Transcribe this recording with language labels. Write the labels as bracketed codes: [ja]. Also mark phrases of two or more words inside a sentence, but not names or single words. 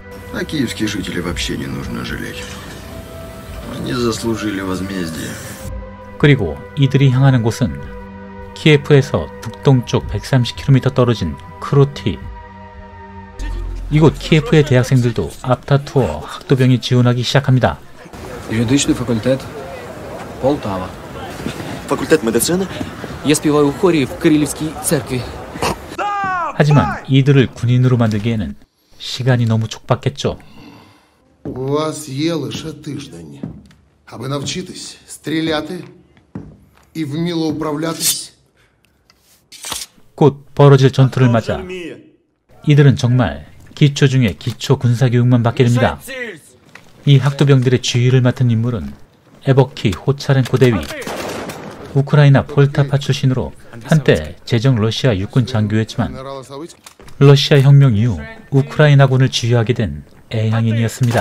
[ko] 그리고 이들이 향하는 곳은 키예프에서 북동쪽 130km 떨어진 크루티. 이곳 키예프의 대학생들도 앞다투어 학도병이 지원하기 시작합니다. [uk] Юридичний факультет, Полтава. Факультет медицини? Я співаю у хорі в Кирилівській церкві. [ko] 하지만 이들을 군인으로 만들기에는 시간이 너무 촉박했죠. [uk] У вас є лише тиждень, аби навчитись стріляти і вміло управлятись. [ko] 곧 벌어질 전투를 맞아 이들은 정말 기초 중에 기초 군사교육만 받게 됩니다. 이 학도병들의 지휘를 맡은 인물은 에버키 호차렌코 대위, 우크라이나 폴타파 출신으로 한때 제정 러시아 육군 장교였지만 러시아 혁명 이후 우크라이나군을 지휘하게 된 애향인이었습니다.